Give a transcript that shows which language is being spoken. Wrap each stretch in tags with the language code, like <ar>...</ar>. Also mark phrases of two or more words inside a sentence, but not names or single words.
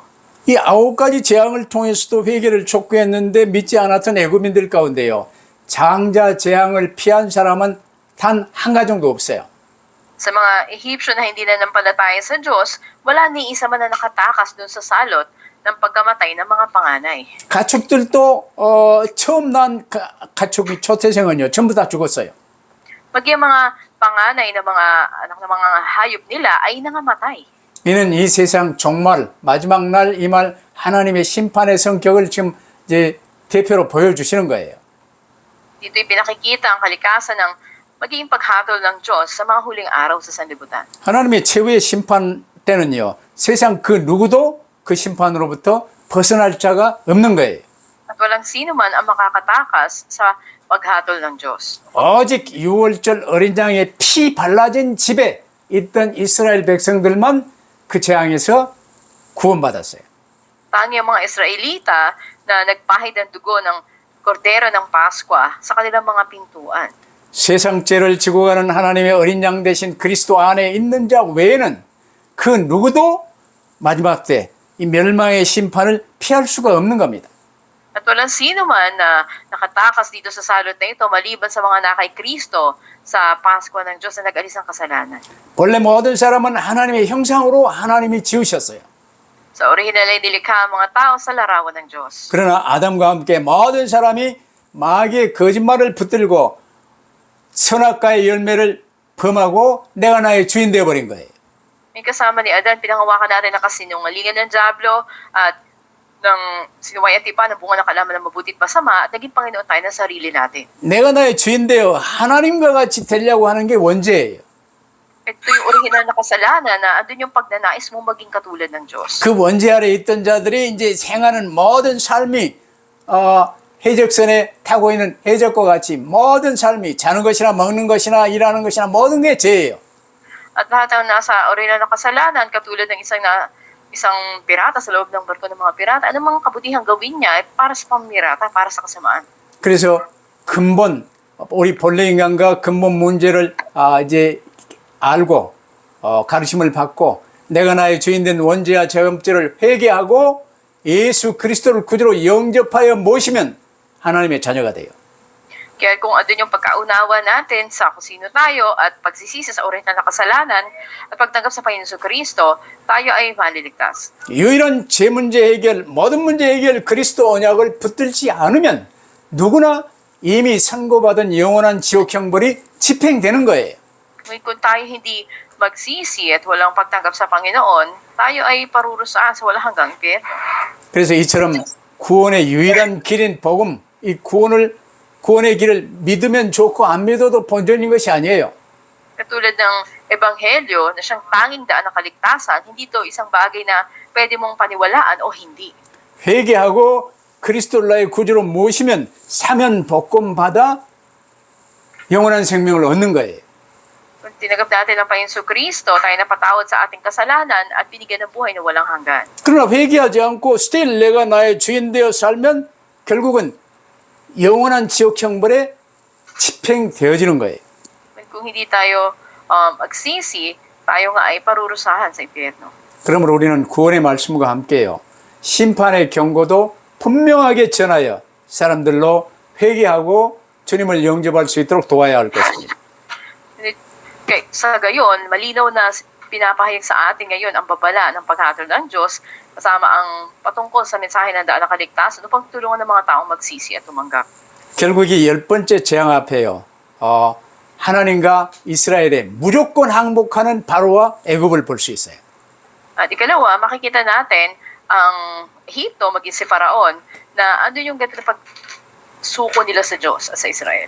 <ko>이 9가지 재앙을 통해서도 회개를 촉구했는데 믿지 않았던 애굽인들 가운데요. 장자 재앙을 피한 사람은 단 한 가정도 없어요.</ko> <tl>Sa mga Ehipsyo na hindi nanampalataya sa Diyos, wala ni isa man na nakatakas dun sa salot ng pagkamatay ng mga panganay.</tl> <ko>가축들도 처음 난 가축이 초태생은요. 전부 다 죽었어요.</ko> <tl>Pag yung mga panganay na mga anak ng mga hayop nila ay nangamatay.</tl> <ko>이는 이 세상 종말 마지막 날 이 말 하나님의 심판의 성격을 지금 이제 대표로 보여주시는 거예요.</ko> <tl>Dito'y pinakikita ang kalikasan ng magiging paghatol ng Diyos sa mga huling araw sa sanlibutan.</tl> <ko>하나님의 최후의 심판 때는요. 세상 그 누구도 그 심판으로부터 벗어날 자가 없는 거예요.</ko> <tl>At walang sino man ang makakatakas sa paghatol ng Diyos.</tl> <ko>오직 6월절 어린 양의 피 발라진 집에 있던 이스라엘 백성들만 그 재앙에서 구원받았어요.</ko> <tl>Tangi ang mga Israelita na nagpahid ng dugo ng kordero ng Paskwa sa kanilang mga pintuan.</tl> <ko>세상 죄를 지고 가는 하나님의 어린 양 대신 그리스도 안에 있는 자 외에는 그 누구도 마지막 때 이 멸망의 심판을 피할 수가 없는 겁니다.</ko> <tl>At walang sino man na nakatakas dito sa salot na ito maliban sa mga nakay Kristo sa Paskwa ng Diyos na nag-alis ng kasalanan.</tl> <ko>원래 모든 사람은 하나님의 형상으로 하나님이 지으셨어요.</ko> <tl>Sa orihinal ay nilikha ang mga tao sa larawan ng Diyos.</tl> <ko>그러나 아담과 함께 모든 사람이 마귀의 거짓말을 붙들고 선악과의 열매를 범하고 내가 나의 주인 되어버린 거예요.</ko> <tl>May kasama ni Adan, pinangawakan natin na kasinungalingan ng Diablo at ng sinuway at tipa ng bunga ng kalaman ng mabuti at masama at naging Panginoon tayo ng sarili natin.</tl> <ko>내가 나의 주인 되어 하나님과 같이 되려고 하는 게 원죄예요.</ko> <tl>Ito yung orihinal na kasalanan na andun yung pagnanais mo maging katulad ng Diyos.</tl> <ko>그 원죄 아래 있던 자들이 이제 생하는 모든 삶이 해적선에 타고 있는 해적과 같이 모든 삶이 자는 것이나 먹는 것이나 일하는 것이나 모든 게 죄예요.</ko> <tl>At lahat ng nasa orina ng kasalanan, katulad ng isang pirata sa loob ng barko ng mga pirata, anong mga kabutihang gawin niya ay para sa pamirata, para sa kasamaan.</tl> <ko>그래서 근본 우리 본래 인간과 근본 문제를 이제 알고 가르침을 받고 내가 나의 주인된 원죄와 죄업죄를 회개하고 예수 그리스도를 구주로 영접하여 모시면 하나님의 자녀가 돼요.</ko> <tl>Kaya kung ano yung pagkaunawa natin sa kung sino tayo at pagsisisi sa orihinal na kasalanan at pagtanggap sa Panginoon Kristo, tayo ay maliligtas.</tl> <ko>유일한 죄 문제 해결, 모든 문제 해결 그리스도 언약을 붙들지 않으면 누구나 이미 선고받은 영원한 지옥 형벌이 집행되는 거예요.</ko> <tl>Ngunit kung tayo hindi magsisi at walang pagtanggap sa Panginoon, tayo ay parurusahan sa walang hanggang impyerno.</tl> <ko>그래서 이처럼 구원의 유일한 길인 복음, 이 구원의 길을 믿으면 좋고 안 믿어도 본전인 것이 아니에요.</ko> <tl>Katulad ng Ebanghelyo na siyang tanging daan ng kaligtasan, hindi ito isang bagay na pwede mong paniwalaan o hindi.</tl> <ko>회개하고 그리스도를 나의 구주로 모시면 사면 복권 받아 영원한 생명을 얻는 거예요.</ko> <tl>Kung tinanggap natin ang Panginoon Kristo, tayo napatawad sa ating kasalanan at binigyan ng buhay na walang hanggan.</tl> <ko>그러나 회개하지 않고 still 내가 나의 주인 되어 살면 결국은 영원한 지옥 형벌에 집행되어지는 거예요.</ko> <tl>Kung hindi tayo magsisi, tayo nga ay parurusahan sa impyerno.</tl> <ko>그러므로 우리는 구원의 말씀과 함께요. 심판의 경고도 분명하게 전하여 사람들로 회개하고 주님을 영접할 수 있도록 도와야 할 것입니다.</ko> <tl>Kaya sa gayon, malinaw na pinapahayag sa atin ngayon ang babala ng paghatol ng Diyos kasama ang patungkol sa mensahe ng daan ng kaligtasan upang tulungan ng mga taong magsisi at tumanggap.</tl> <ko>결국 이 열 번째 재앙 앞에요. 하나님과 이스라엘의 무조건 항복하는 바로와 애굽을 볼 수 있어요.</ko> <tl>At ikalawa, makikita natin ang Ehipto, maging si Faraon, na ano yung ganito na pagsuko nila sa Diyos at sa Israel.</tl>